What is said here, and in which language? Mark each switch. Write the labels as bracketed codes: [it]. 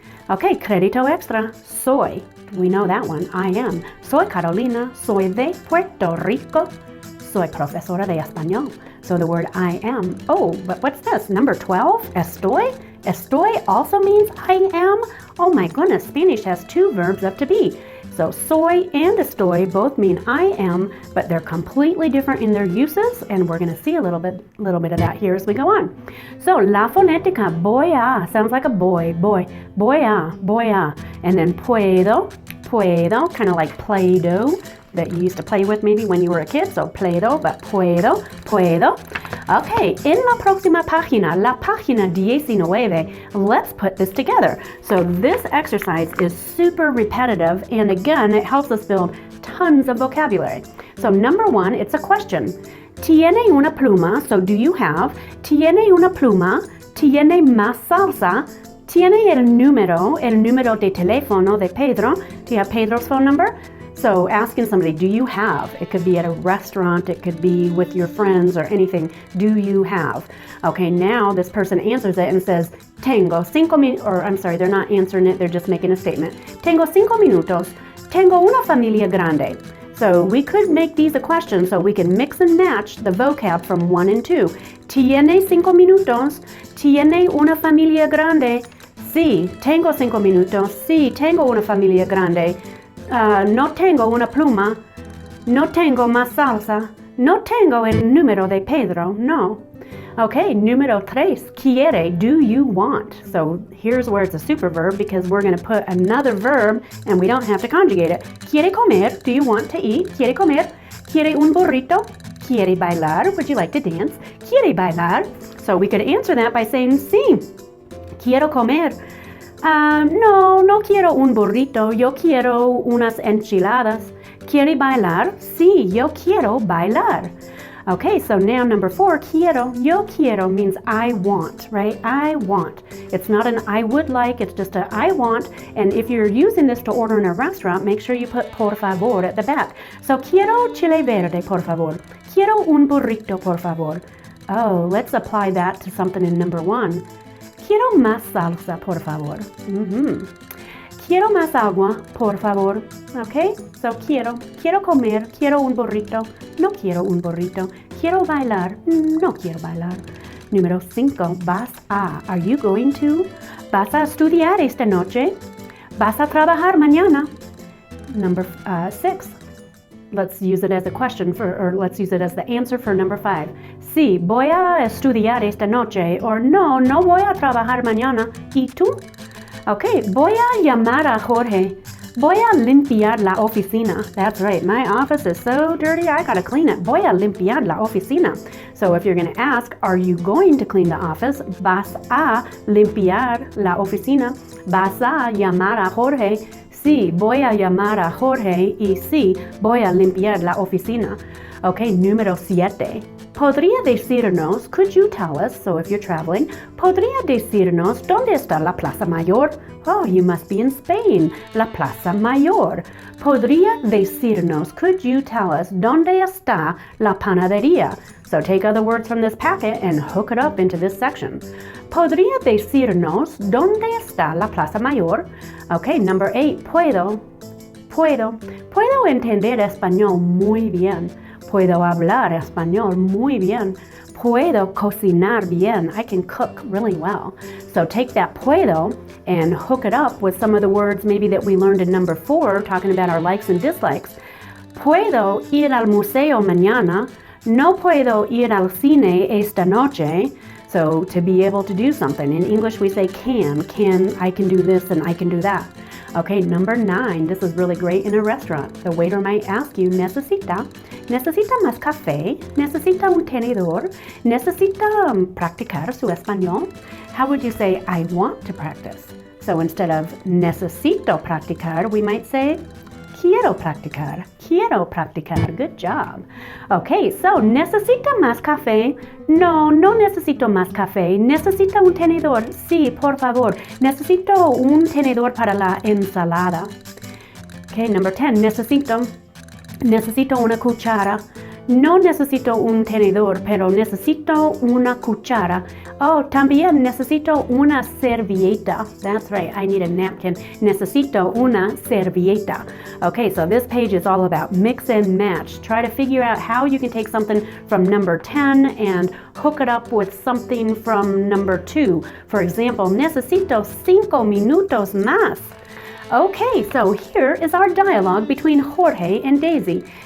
[en] Okay, [es] crédito extra, soy. [en] We know that one, I am. [es] Soy Carolina, soy de Puerto Rico. Soy profesora de español. [en] So the word I am. Oh, but what's this? Number 12, estoy? Estoy also means I am? Oh my goodness, Spanish has 2 verbs of to be. So soy and estoy both mean I am, but they're completely different in their uses, and we're going to see a little bit of that here as we go on. So la fonética, voy sounds like a boy, voy a, and then puedo, kind of like Play-Doh that you used to play with maybe when you were a kid, so Play-Doh, but puedo. [es] Okay, en la próxima página, la página 19, [en] let's put this together. So this exercise is super repetitive, and again, it helps us build tons of vocabulary. So number 1, it's a question. [es] Tiene una pluma, [en] so do you have? [es] Tiene una pluma, tiene más salsa, tiene el número de teléfono de Pedro. [en] Do you have Pedro's phone number? So asking somebody, do you have? It could be at a restaurant, it could be with your friends or anything. Do you have? Okay, now this person answers it and says, [es] Tengo 5 minutos, [en] or I'm sorry, they're not answering it, they're just making a statement. [es] Tengo 5 minutos, tengo una familia grande. [en] So we could make these a question so we can mix and match the vocab from 1 and 2. [es] Tiene 5 minutos, tiene una familia grande. Sí, tengo 5 minutos, sí, tengo una familia grande. No tengo una pluma, no tengo más salsa, no tengo el número de Pedro, no. [en] Okay, [es] número 3, quiere, [en] do you want? So here's where it's a superverb because we're going to put another verb and we don't have to conjugate it. [es] Quiere comer, [en] do you want to eat? [es] Quiere comer. Quiere un burrito? Quiere bailar, [en] would you like to dance? [es] Quiere bailar. [en] So we could answer that by saying, [es] sí, quiero comer. No quiero un burrito, yo quiero unas enchiladas. ¿Quiere bailar? Sí, yo quiero bailar. [en] Okay, so now number 4, [es] quiero. [en] Yo quiero means I want, right? I want. It's not an I would like, it's just a I want. And if you're using this to order in a restaurant, make sure you put por favor at the back. [es] So quiero chile verde, por favor. Quiero un burrito, por favor. [en] Oh, let's apply that to something in number 1. [es] Quiero más salsa, por favor. Quiero más agua, por favor. Okay? So quiero comer, quiero un burrito, no quiero un burrito. Quiero bailar, no quiero bailar. Número 5, vas a. [en] Are you going to? [es] Vas a estudiar esta noche. Vas a trabajar mañana. [en] Number 6. Let's use it as a question let's use it as the answer for number 5. [es] Sí, voy a estudiar esta noche. Or no voy a trabajar mañana. ¿Y tú? Okay, voy a llamar a Jorge. Voy a limpiar la oficina. [en] That's right, my office is so dirty, I gotta clean it. [es] Voy a limpiar la oficina. [en] So if you're gonna ask, are you going to clean the office? [es] Vas a limpiar la oficina. Vas a llamar a Jorge. Sí, voy a llamar a Jorge y sí, voy a limpiar la oficina. Okay, número 7. ¿Podría decirnos, [en] could you tell us, so if you're traveling, [es] ¿podría decirnos dónde está la Plaza Mayor? [en] Oh, you must be in Spain. La Plaza Mayor. [es] ¿Podría decirnos, [en] could you tell us, [es] dónde está la panadería? [en] So take other words from this packet and hook it up into this section. [es] ¿Podría decirnos dónde está la Plaza Mayor? [en] Okay, number 8, [es] puedo. Puedo entender español muy bien. Puedo hablar español muy bien. Puedo cocinar bien. [en] I can cook really well. So take that puedo and hook it up with some of the words maybe that we learned in number 4, talking about our likes and dislikes. [es] Puedo ir al museo mañana. No puedo ir al cine esta noche. [en] So to be able to do something. In English we say can. I can do this and I can do that. Okay, number 9. This is really great in a restaurant. The waiter might ask you, [es] necesita más café? Necesita un tenedor? Necesita practicar su español? [en] How would you say, I want to practice? So instead of [es] necesito practicar, [en] we might say, [es] quiero practicar. [en] Good job. [es] Okay, so necesita más café? No necesito más café. Necesita un tenedor? Sí, por favor. Necesito un tenedor para la ensalada. [en] Okay, number 10, [es] necesito una cuchara. No necesito un tenedor, pero necesito una cuchara. Oh, también necesito una servilleta. [en] That's right, I need a napkin. [es] Necesito una servilleta. [en] Okay, so this page is all about mix and match. Try to figure out how you can take something from number 10 and hook it up with something from number 2. For example, [es] necesito 5 minutos más. [en] Okay, so here is our dialogue between Jorge and Daisy.